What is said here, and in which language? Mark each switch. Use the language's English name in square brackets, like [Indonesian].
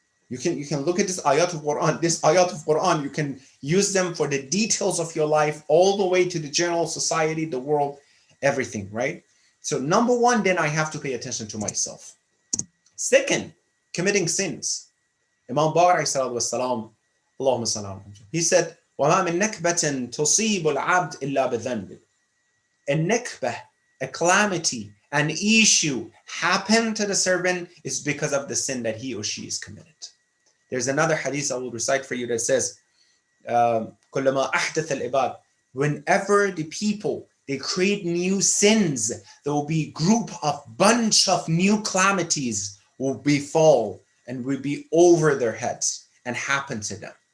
[English] You can look at this ayat of Quran. This ayat of Quran, you can use them for the details of your life, all the way to the general society, the world, everything, right? So number one, then I have to pay attention to myself. Second, committing sins. Imam Baqir والسلام, Allahumma salam. He said, [Arabic] وَمَا مِن نَكْبَةٍ تُصِيبُ الْعَبْدِ إِلَّا بِذَنْبٍ. [English] A nakbah, a calamity, an issue happened to the servant is because of the sin that he or she is committed. There's another hadith I will recite for you that says, [Arabic] كُلَّمَا أَحْدَثَ الْعِبَادِ. [English] Whenever the people, they create new sins, there will be bunch of new calamities will befall and will be over their heads and happen to them.